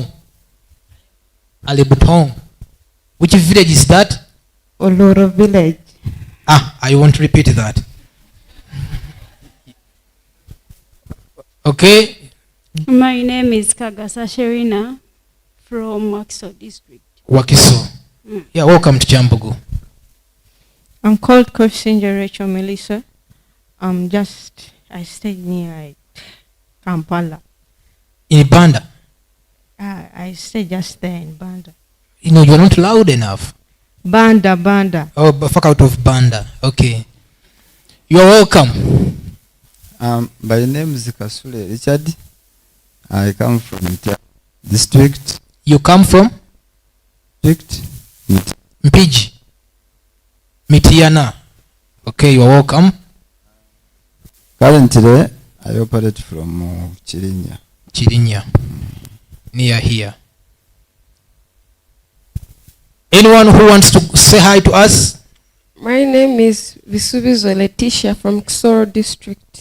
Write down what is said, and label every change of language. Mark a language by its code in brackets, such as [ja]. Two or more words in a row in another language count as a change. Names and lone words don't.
[en] Alibutong. Which village is that? Oloro village. I won't repeat that. Okay. My name is Kagasa Sherina from Wakiso district. Wakiso. Yeah, welcome to Kyambogo. I'm called Kosinja Rachel Melissa. I stay near Kampala. In Banda? I stay just there in Banda. You know, you're not loud enough. Banda. Oh, fuck out of Banda. Okay. You're welcome. My name is Kasule Richard. I come from district. You come from? District. Mpiji. Mitiana. Okay, you're welcome. Currently, I operate from Chirinya. Chirinya. Near here. Anyone who wants to say hi to us? My name is Visubizo Letitia from Kisoro district.